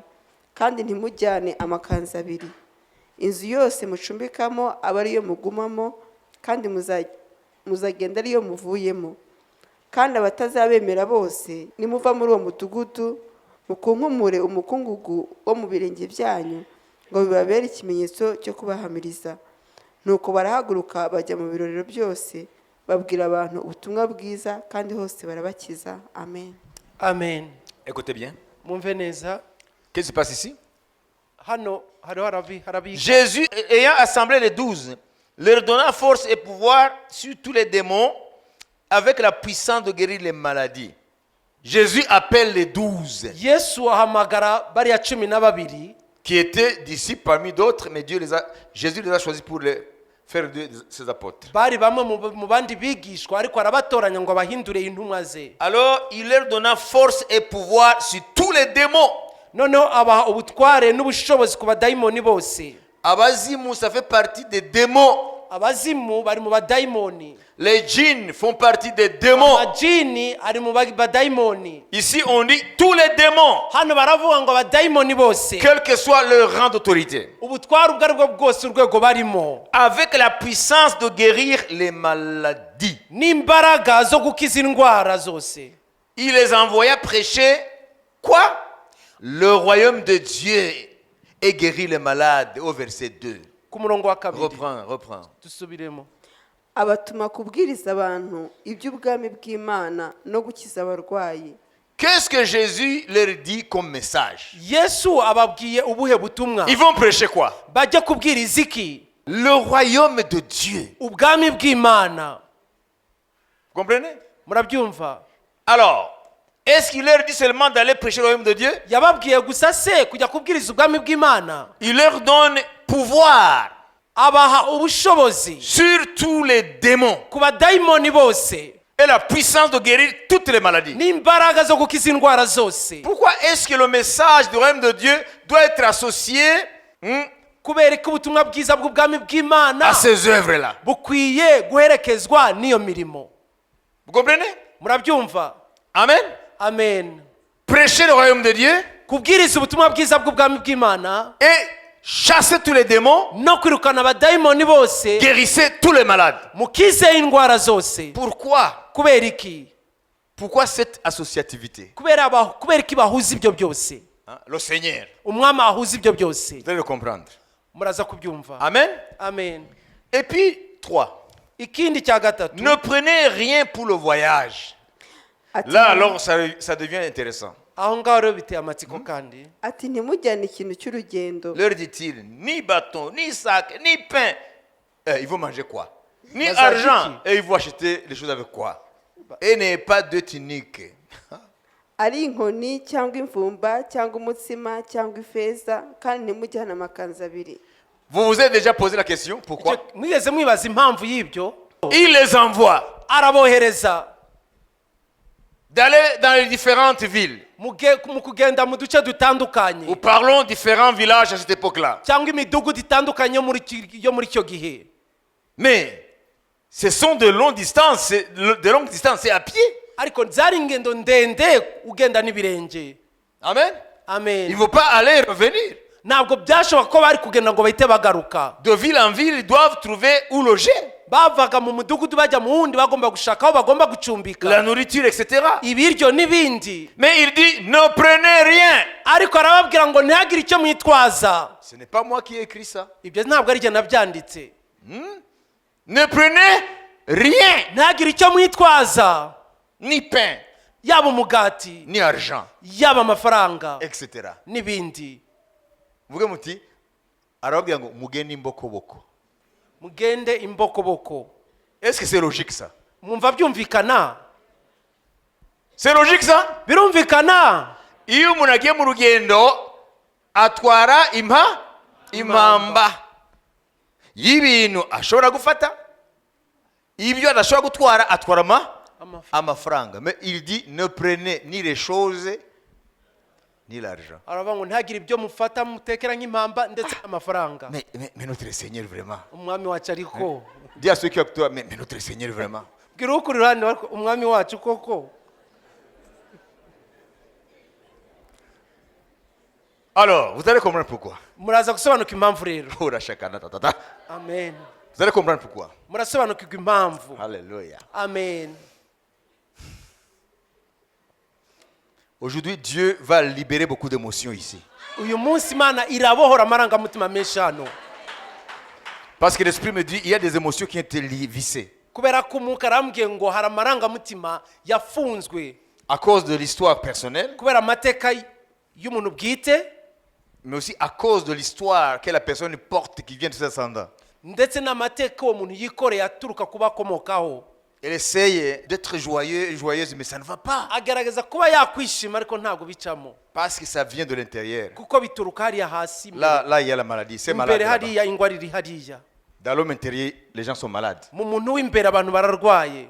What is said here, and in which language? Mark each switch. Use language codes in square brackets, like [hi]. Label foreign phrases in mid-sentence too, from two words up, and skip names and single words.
[rw] kandi ntimujyane amakanzu abiri inzu yose mucumbikamo aba ariyo mugumamo kandi muzagenda ariyo muvuyemo kandi abatazabemera bose nimuva muri uwo mudugudu mukunkumure umukungugu wo mu birenge byanyu ngo bibabere ikimenyetso cyo kubahamiriza nuko barahaguruka bajya mu birorero byose babwira abantu ubutumwa bwiza kandi hose barabakiza amen amen [fr] Écoutez bien. [rw] mwumve neza [fr] Qu'est-ce qui se passe ici? [rw] hano hariho harabiga [fr] Jésus, ayant assemblé les 12, leur donna force et pouvoir sur tous les démons avec la puissance de guérir les maladies. Jésus appelle les 12 [rw] yesu ahamagara bariya 12 [fr] qui étaient disciples parmi d'autres, mais Jésus les a choisis pour faire de ses apôtres. [rw] bari bamwe mu bandi bigishwa ariko arabatoranya ngo abahindure intumwa ze [fr] Alors, il leur donna force et pouvoir sur tous les démons. [rw] noneho abaha ubutware n'ubushobozi ku badayimoni bose Abazimu, [fr] ça fait partie des démons. [rw] abazimu bari mu badayimoni [fr] Les djinns font partie des démons. [rw] amajini ari mu badayimoni [fr] Ici, on dit tous les démons, [rw] hano baravuga ngo abadayimoni bose [fr] quel que soit leur rang d'autorité, [rw] ubutware ubwo aribwo bwose urwego barimo [fr] avec la puissance de guérir les maladies. [rw] n'imbaraga zo gukiza indwara zose [fr] Il les envoya prêcher quoi? Le royaume de Dieu et guérir les malades, au verset 2. [rw] ku murongo wa kabiri [fr] Reprends. [rw] dusubiremo abatuma kubwiriza abantu iby'ubwami bw'Imana no gukiza abarwayi [fr] Qu'est-ce que Jésus leur dit comme message? [rw] yesu ababwiye ubuhe butumwa [fr] Ils vont prêcher quoi? [rw] bajya kubwiriza iki [fr] Le royaume de Dieu. [rw] ubwami bw'Imana [fr] Vous comprenez? [rw] murabyumva [fr] Alors, est-ce qu'il leur dit seulement d'aller prêcher le royaume de Dieu? [rw] yababwiye gusa se kujya kubwiriza ubwami bw'Imana [fr] Il leur donne pouvoir [rw] abaha ubushobozi [fr] sur tous les démons [rw] ku badayimoni bose [fr] et la puissance de guérir toutes les maladies. [rw] n'imbaraga zo gukiza indwara zose [fr] Pourquoi est-ce que le message du royaume de Dieu doit être associé [rw] kubera ko ubutumwa bwiza bw'ubwami bw'Imana [fr] à ces œuvres-là? [rw] bukwiye guherekezwa n'iyo mirimo [fr] Vous comprenez? [rw] murabyumva [fr] Amen. [rw] amen [fr] Prêcher le royaume de Dieu [rw] kubwiriza ubutumwa bwiza bw'ubwami bw'Imana [fr] et chasser tous les démons, [rw] no kwirukana abadayimoni bose [fr] guérissez tous les malades. [rw] mukize indwara zose [fr] Pourquoi? [rw] kubera iki [fr] Pourquoi cette associativité? [rw] kubera iki bahuza ibyo byose [fr] Hein? Le Seigneur. [rw] umwami ahuza ibyo byose [fr] Vous allez le comprendre. [rw] muraza kubyumva [fr] Amen. [rw] amen [fr] Et puis, 3. [rw] ikindi cya gatatu [fr] Ne prenez rien pour le voyage. [rw] ati [fr] Là, alors, ça devient intéressant. [rw] aho ngaho rero biteye amatsiko kandi ati ntimujyane ikintu cy'urugendo [fr] Leur dit-il, ni bâton, ni sac, ni pain. Ils vont manger quoi? Ni [rw] Bazajiki. [fr] argent. Et ils vont acheter les choses avec quoi? Et n'ayez pas de tunique. [rw] ari inkoni cyangwa imvumba cyangwa umutsima cyangwa ifeza kandi ntimujyane amakanzu abiri. [fr] Vous vous êtes déjà posé la question? Pourquoi? [rw] mwigeze mwibaza impamvu y'ibyo? [fr] Il les envoie [rw] arabohereza [fr] d'aller dans les différentes villes. [rw] mu kugenda mu duce dutandukanye [fr] Nous parlons différents villages à cette époque-là. [rw] cyangwa imidugudu itandukanye yo muri icyo gihe. [fr] Mais ce sont de longues distances, c'est à pied. [rw] ariko zari ingendo ndende ugenda n'ibirenge. [fr] Amen. Il [rw] amen. [fr] ne faut pas aller et revenir. [rw] ntabwo byashoboka ko bari kugenda ngo bahite bagaruka. [fr] De ville en ville, ils doivent trouver où loger. [rw] bavaga mu mudugudu bajya mu wundi bagomba gushaka aho bagomba [fr] La [rw] gucumbika [fr] nourriture, etc. [rw] ibiryo n'ibindi. [fr] Mais il dit, ne prenez rien. [rw] ariko arababwira ngo ntihagire icyo mwitwaza. [fr] Ce n'est pas moi qui ai écrit ça. [rw] ibyo ntabwo ari jye nabyanditse. [fr] Ne prenez rien. [rw] ntihagire icyo mwitwaza, [fr] Ni pain, [rw] yaba umugati [fr] ni argent, [rw] yaba amafaranga [fr] etc. [rw] n'ibindi. Vuge muti, arababwira ngo mugende imbokoboko. mugende imbokoboko. [fr] Est-ce que c'est logique ça? [rw] mwumva byumvikana? [fr] C'est logique ça? [rw] birumvikana. Iyo umuntu agiye mu rugendo atwara impamba y'ibintu ashobora gufata, ibyo adashobora gutwara atwara amafaranga. [fr] Mais il dit ne prenez ni les choses ni l'argent. [rw] aravuga ngo ntihagire ibyo mufata mutekera nk'impamba ndetse n'amafaranga. [fr] Mais notre Seigneur vraiment. [rw] umwami wacu ariko [fr] Dis à ceux qui sont avec toi, mais notre Seigneur vraiment. [rw] bwira ukuri hano ariko umwami wacu koko. [fr] Alors, vous allez comprendre pourquoi. [rw] muraza gusobanuka impamvu rero. Oh, la chacana, ta, ta, ta. amen. [fr] Vous allez comprendre pourquoi. [rw] murasobanukirwa impamvu. [fr] Alléluia. [rw] amen. [fr] Aujourd'hui, Dieu va libérer beaucoup d'émotions ici. [rw] uyu munsi Imana irabohora amarangamutima menshi hano. [fr] Parce que l'Esprit me dit, il y a des émotions qui ont été vissées. [rw] kubera ko umwuka arambwiye ngo hari amarangamutima yafunzwe [fr] À cause de l'histoire personnelle, [rw] kubera amateka y'umuntu bwite, [fr] mais aussi à cause de l'histoire que la personne porte qui vient de ses ascendants. [rw] ndetse n'amateka uwo muntu yikoreye aturuka ku bakomokaho. [fr] Elle essaye d'être joyeuse, mais ça ne va pas. [rw] agerageza kuba yakwishima ariko ntabwo bicamo [fr] Parce que ça vient de l'intérieur. [rw] kuko bituruka hariya hasi. [fr] Là, il y a la maladie. C'est malade. [rw] imbere [fr] là-bas. [rw] hariya ingwara iri hariya. [fr] Dans l'homme intérieur, les gens sont malades. [rw] mu muntu w'imbere abantu bararwaye.